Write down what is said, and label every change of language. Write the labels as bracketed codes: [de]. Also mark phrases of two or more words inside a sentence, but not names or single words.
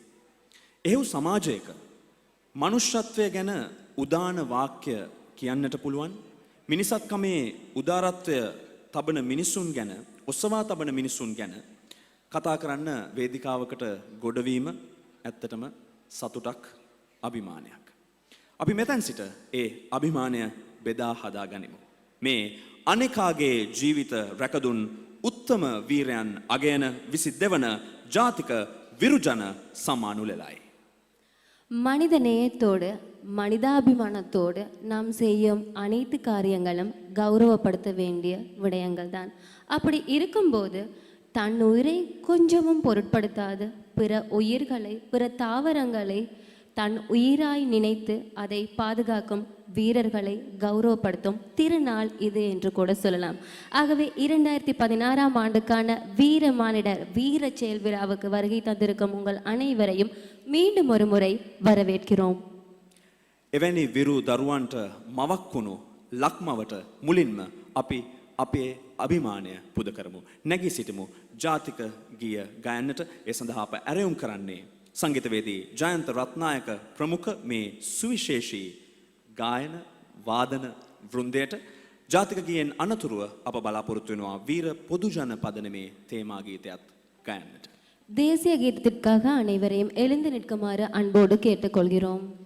[si] එහෙව් සමාජයක මනුෂ්‍යත්වය ගැන උදාන වාක්‍ය කියන්නට පුළුවන් මිනිසත්කමේ උදාරත්වය තබන මිනිසුන් ගැන ඔසවා තබන මිනිසුන් ගැන කතා කරන්න වේදිකාවකට ගොඩවීම ඇත්තටම සතුටක් අභිමානයක්. අපි මෙතැන් සිට ඒ අභිමානය බෙදා හදා ගනිමු. මේ අනෙකාගේ ජීවිත රැකදුන් උත්තම වීරයන් අගයන 22 වන ජාතික විරුජන சம்மானுலலாய். [ta] மனித நேயத்தோடு மனிதாபிமானத்தோடு நாம் செய்யும் அனைத்து காரியங்களும் கௌரவப்படுத்த வேண்டிய விடயங்கள் தான். அப்படி இருக்கும்போது தன் உயிரை கொஞ்சமும் பொருட்படுத்தாது பிற உயிர்களை பிற தாவரங்களை தன் உயிராய் நினைத்து அதை பாதுகாக்கும் வீரர்களை கௌரவப்படுத்தும் திருநாள் இது என்று கூட சொல்லலாம். ஆகவே 2016ஆம் ஆண்டுக்கான வீர மானிடர் வீர செயல் விழாவுக்கு வருகை தந்திருக்கும் உங்கள் அனைவரையும் மீண்டும் ஒரு முறை வரவேற்கிறோம். [si] එවැනි විරු දරුවන්ට මවක් වුණු ලක්මවට මුලින්ම අපි අපේ අභිමානය පුද කරමු. නැගී සිටමු ජාතික ගීය ගයන්නට. ඒ සඳහා අප ඇරයුම් කරන්නේ සංගීතවේදී ජයන්ත රත්නායක ප්‍රමුඛ මේ සුවිශේෂී ගායන වාදන වෘන්දයට. ජාතික ගීයෙන් අනතුරුව අප බලාපොරොත්තු වෙනවා වීර පොදුජන පදනමේ තේමා ගීතයත් ගයන්නට. [ta] தேசிய கீதத்திற்காக அனைவரையும் எழுந்து நிற்குமாறு அன்போடு கேட்டுக்கொள்கிறோம்.